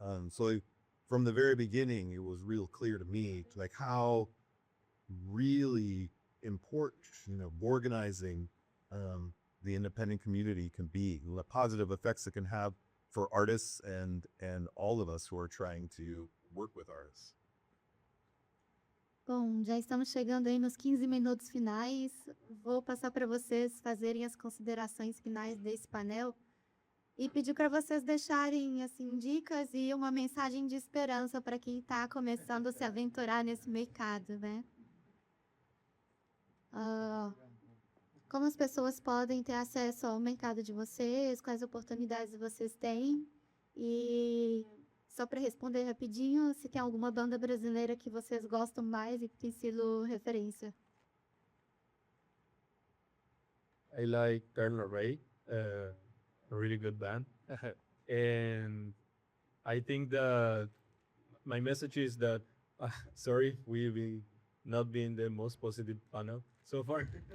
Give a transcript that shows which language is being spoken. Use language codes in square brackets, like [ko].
[en] So from the very beginning, it was real clear to me like how really important, organizing the independent community can be, the positive effects it can have for artists and all of us who are trying to work with artists. [pt] Bom, já estamos chegando aí nos 15 minutos finais. Vou passar para vocês fazerem as considerações finais desse painel. e pedir para vocês deixarem assim dicas e uma mensagem de esperança para quem está começando a se aventurar nesse mercado, né? Como as pessoas podem ter acesso ao mercado de vocês, quais oportunidades vocês têm e só para responder rapidinho, se tem alguma banda brasileira que vocês gostam mais e que tem sido referência. [en] I like Turn Array, a really good band. And I think that my message is that, sorry, we've not been the most positive panel so far.